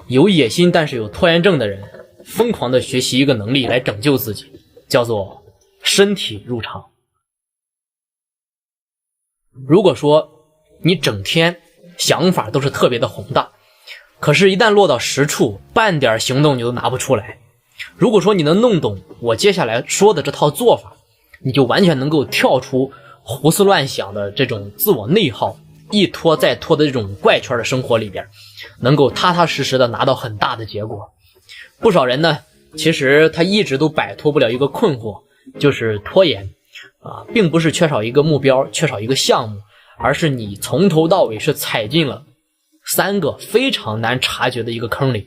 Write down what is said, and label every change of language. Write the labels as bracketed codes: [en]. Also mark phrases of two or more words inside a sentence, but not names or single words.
[zh] 有野心但是有拖延症的人疯狂的学習一个能力来拯救自己，叫做身体入场。如果说你整天想法都是特别的宏大，可是一旦落到实处，半點行動你都拿不出來。如果說你能弄懂我接下來說的這套做法，你就完全能夠跳出胡思亂想的這種自我內耗，一拖再拖的這種怪圈的生活裡邊，能夠踏踏實實的拿到很大的結果。不少人呢，其實他一直都擺脫不了一個困惑，就是拖延並不是缺少一個目標，缺少一個項目，而是你從頭到尾是踩進了3個非常難察覺的一個坑裡。